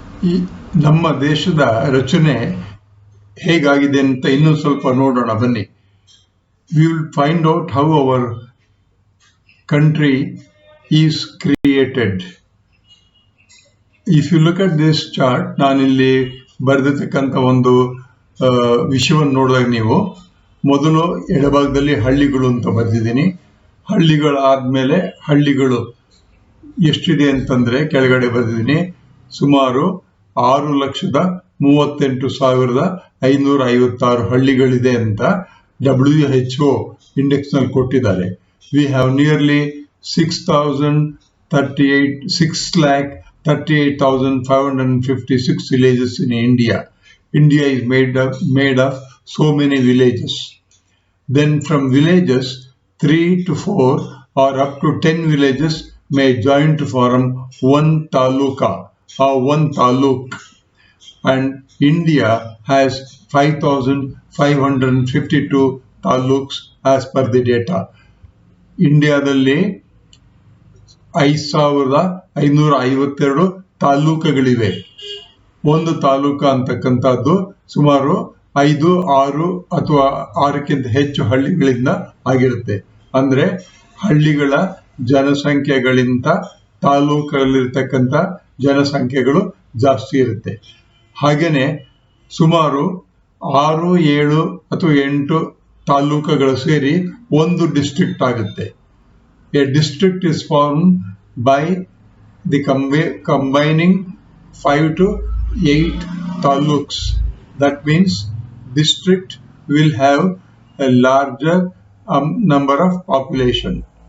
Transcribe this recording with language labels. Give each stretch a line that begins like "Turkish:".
Kannada: ಈ ನಮ್ಮ ದೇಶದ ರಚನೆ ಹೇಗಾಗಿದೆ ಅಂತ ಇನ್ನೂ ಸ್ವಲ್ಪ ನೋಡೋಣ ಬನ್ನಿ.
English: We will find out how our country is created. If you look at this chart,
Kannada: ನಾನಿಲ್ಲಿ ಬರೆದಿರ್ತಕ್ಕಂಥ ಒಂದು ವಿಷಯವನ್ನು ನೋಡಿದಾಗ ನೀವು ಮೊದಲು ಎಡಭಾಗದಲ್ಲಿ ಹಳ್ಳಿಗಳು ಅಂತ ಬರೆದಿದ್ದೀನಿ. ಹಳ್ಳಿಗಳಾದ್ಮೇಲೆ ಹಳ್ಳಿಗಳು ಎಷ್ಟಿದೆ ಅಂತಂದ್ರೆ ಕೆಳಗಡೆ ಬರೆದಿದ್ದೀನಿ. ಸುಮಾರು 6,38,556 ಹಳ್ಳಿಗಳಿದೆ ಅಂತ WHO ಇಂಡೆಕ್ಸ್ ನಲ್ಲಿ ಕೊಟ್ಟಿದ್ದಾರೆ.
English: We have nearly 6,38,556 villages in India. India is made of so many villages. Then from villages, 3 to 4 or up to 10 villages may join to form one taluka or one taluk. And India has 5,552 taluks as per the data.
Kannada: ಇಂಡಿಯಾದಲ್ಲಿ 5,552 ತಾಲೂಕುಗಳಿವೆ. ಒಂದು ತಾಲೂಕ ಅಂತಕ್ಕಂಥದ್ದು ಸುಮಾರು 5, 6 ಅಥವಾ 6ಕ್ಕಿಂತ ಹೆಚ್ಚು ಹಳ್ಳಿಗಳಿಂದ ಆಗಿರುತ್ತೆ. ಅಂದ್ರೆ ಹಳ್ಳಿಗಳ ಜನಸಂಖ್ಯೆಗಳಿಂದ ತಾಲೂಕಲ್ಲಿರ್ತಕ್ಕಂಥ ಜನಸಂಖ್ಯೆಗಳು ಜಾಸ್ತಿ ಇರುತ್ತೆ. ಹಾಗೇನೆ ಸುಮಾರು 6, 7 ಅಥವಾ 8 ತಾಲೂಕುಗಳು ಸೇರಿ ಒಂದು ಡಿಸ್ಟ್ರಿಕ್ಟ್ ಆಗುತ್ತೆ.
English: A district is formed by the combining 5 to 8 taluks. That means district will have a larger number of population.